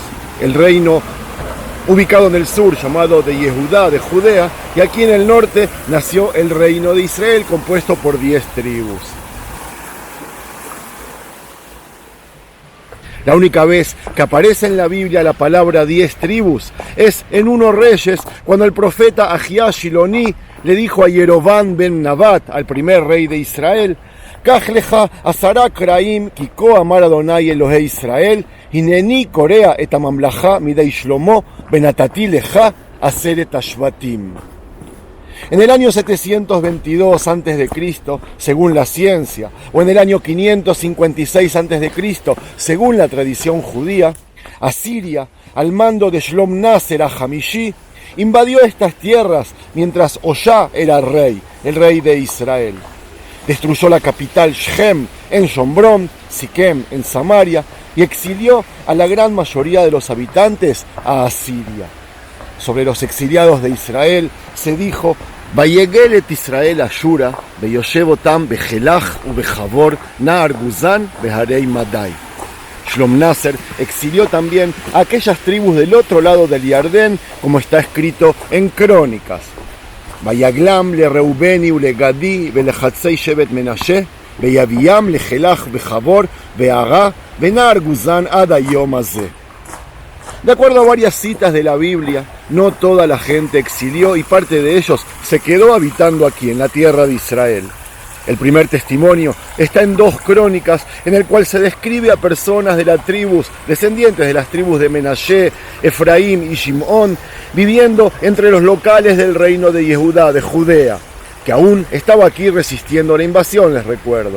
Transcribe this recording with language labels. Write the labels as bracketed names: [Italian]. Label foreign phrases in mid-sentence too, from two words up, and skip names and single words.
[Spanish] El reino ubicado en el sur, llamado de Yehudá, de Judea, y aquí en el norte nació el reino de Israel, compuesto por 10 tribus. La única vez que aparece en la Biblia la palabra 10 tribus es en 1 Reyes, cuando el profeta Ahías Shiloní le dijo a Yerobán ben Nabat, al primer rey de Israel: [Hebrew] קח לך עשרה קרעים כי כה אמר אדוני אלהי ישראל הנני קורע את הממלכה מידי שלמה ונתתי לך עשרת השבטים. [Spanish] En el año 722 a.C., según la ciencia, o en el año 556 a.C., según la tradición judía, Asiria, al mando de Shlom-Naser HaHamishi, invadió estas tierras mientras Hoshea era rey, el rey de Israel. Destruyó la capital Shechem en Shombrón, Siquem en Samaria, y exilió a la gran mayoría de los habitantes a Asiria. Sobre los exiliados de Israel se dijo: [Hebrew] ויגל את ישראל אשורה וישב אותם בחלח ובחבור נהר גוזן בהרי מדי. [Spanish] Shlom-Naser exilió también a aquellas tribus del otro lado del Yardén, como está escrito en Crónicas. [Hebrew] ויגלם לראובני ולגדי ולחצי שבט מנשה, ויביאם לחלח בחבור בהרא בנהר גוזן עד היום הזה. [Spanish] De acuerdo a varias citas de la Biblia, no toda la gente exilió y parte de ellos se quedó habitando aquí, en la tierra de Israel. El primer testimonio está en 2 Crónicas, en el cual se describe a personas de las tribus, descendientes de las tribus de Menashe, Efraín y Shimón, viviendo entre los locales del reino de Yehudá, de Judea, que aún estaba aquí resistiendo la invasión, les recuerdo.